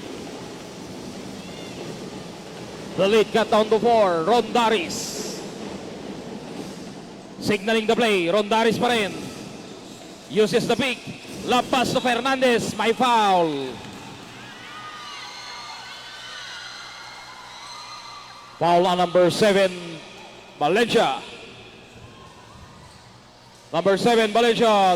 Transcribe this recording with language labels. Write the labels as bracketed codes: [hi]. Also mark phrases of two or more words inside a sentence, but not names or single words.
[en] The lead got down to 4. Rondaris. Signaling the play. [tl] Rondaris pa rin. [en] Uses the pick. Love pass to Fernandez. [tl] May foul. [en] Foul on number 7, Valencia. Number 7, Valencia.